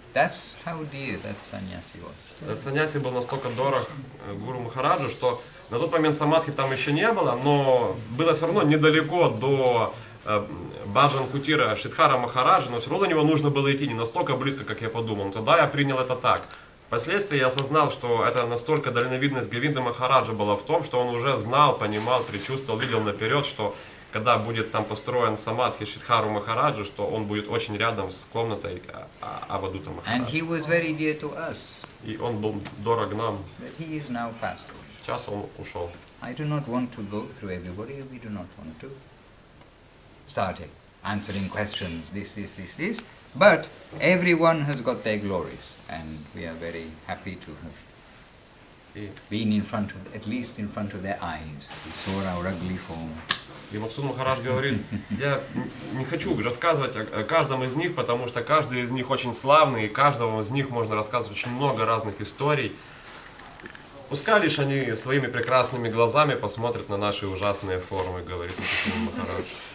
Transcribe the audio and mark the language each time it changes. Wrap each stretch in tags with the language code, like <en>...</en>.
<en>That's how dear that sannyasi was.</en> <ru>Этот саньяси был настолько дорог Гуру Махараджу, что на тот момент самадхи там еще не было, но было все равно недалеко до Баджан Кутира Шридхара Махараджа, но все равно до него нужно было идти не настолько близко, как я подумал. Но тогда я принял это так. Впоследствии я осознал, что это настолько дальновидность Говинды Махараджа была в том, что он уже знал, понимал, предчувствовал, видел наперед, что когда будет там построен самадхи Шридхару Махараджа, что он будет очень рядом с комнатой Авадута Махараджа.</ru> <en>And he was very dear to us.</en> <ru>И он был дорог нам.</ru> <en>But he is now passed away.</en> <ru>Сейчас он ушел.</ru> <en>I do not want to go through everybody. We do not want to start answering questions, this. But everyone has got their glories, and we are very happy to have been at least in front of their eyes. We saw our ugly form.</en> <ru>И Мадхусуданом Махарадж говорит, я не хочу рассказывать о каждом из них, потому что каждый из них очень славный, и каждому из них можно рассказывать очень много разных историй. Пускай лишь они своими прекрасными глазами посмотрят на наши ужасные формы, говорит Мадхусуданом Махарадж.</ru>